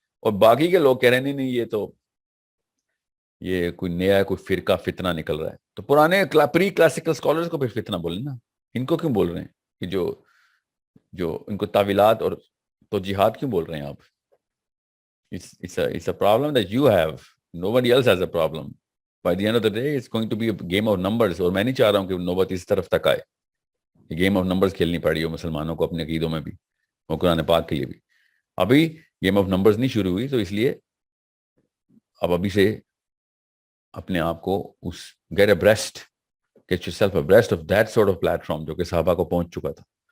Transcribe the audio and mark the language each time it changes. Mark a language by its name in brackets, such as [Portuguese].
[Urdu] اور باقی کے لوگ کہہ رہے ہیں نہیں یہ تو یہ کوئی نیا کوئی فرقہ فتنہ نکل رہا ہے. تو پرانے پری کلاسیکل اسکالرز کو پھر فتنہ بولیں نا, ان کو کیوں بول رہے ہیں کہ جو ان کو تعویلات اور توجیحات کیوں بول رہے ہیں آپ؟ [English] It's a problem that you have. Nobody else has a problem. By the end of the day, it's going to be a game of numbers. [Urdu] اور میں نہیں چاہ رہا ہوں کہ نوبت اس طرف تک آئے. یہ گیم آف نمبرز کھیلنی پڑی ہو مسلمانوں کو اپنے عقیدوں میں بھی اور قرآن پاک کے لیے بھی. ابھی گیم آف نمبرز نہیں شروع ہوئی, تو اس لیے اب ابھی سے اپنے آپ کو اس [English] get abreast, get yourself abreast of that sort of platform [Urdu] جو کہ صحابہ کو پہنچ چکا تھا.